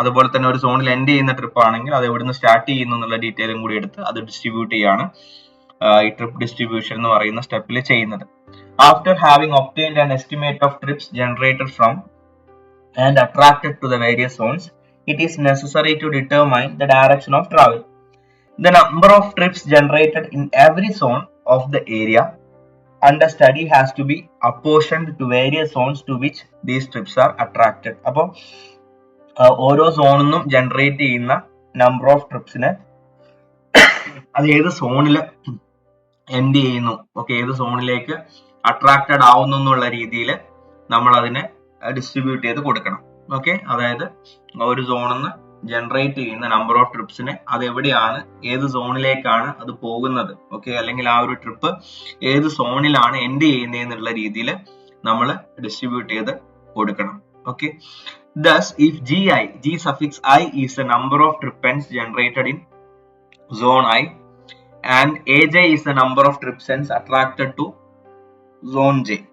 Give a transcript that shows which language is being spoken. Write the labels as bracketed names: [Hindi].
[Malayalam] അതുപോലെ തന്നെ ഒരു സോണിൽ എൻഡ് ചെയ്യുന്ന ട്രിപ്പ് ആണെങ്കിൽ അത് എവിടുന്ന് സ്റ്റാർട്ട് ചെയ്യുന്നു എന്നുള്ള ഡീറ്റെയിലും കൂടി എടുത്ത് അത് ഡിസ്ട്രിബ്യൂട്ട് ചെയ്യാണ് ഈ ട്രിപ്പ് ഡിസ്ട്രിബ്യൂഷൻ എന്ന് പറയുന്ന സ്റ്റെപ്പിൽ ചെയ്യുന്നത്. [English] After having obtained an estimate of trips generated from and attracted to the various zones, it is necessary to determine the direction of travel. The number of trips generated in every zone of the area under study has to be apportioned to various zones to which these trips are attracted. [Malayalam] അപ്പോൾ ഓരോ സോണിൽ നിന്നും generate ചെയ്യുന്ന number of ട്രിപ്സിന് അത് ഏത് സോണിൽ end ചെയ്യുന്നു, okay, ഏത് സോണിലേക്ക് അട്രാക്റ്റഡ് ആവുന്നു എന്നുള്ള രീതിയിൽ നമ്മൾ അതിനെ ഡിസ്ട്രിബ്യൂട്ട് ചെയ്ത് കൊടുക്കണം. ഓക്കെ, അതായത് ഒരു സോണിൽ നിന്ന് ജനറേറ്റ് ചെയ്യുന്ന നമ്പർ ഓഫ് ട്രിപ്സിനെ അത് എവിടെയാണ്, ഏത് സോണിലേക്കാണ് അത് പോകുന്നത്, ഓക്കെ, അല്ലെങ്കിൽ ആ ഒരു ട്രിപ്പ് ഏത് സോണിലാണ് എൻഡ് ചെയ്യുന്നത് എന്നുള്ള രീതിയിൽ നമ്മൾ ഡിസ്ട്രിബ്യൂട്ട് ചെയ്ത് കൊടുക്കണം. [English] Okay, thus if g suffix I is the number of trip ends generated in zone I and aj is the number of trip ends attracted to zone j.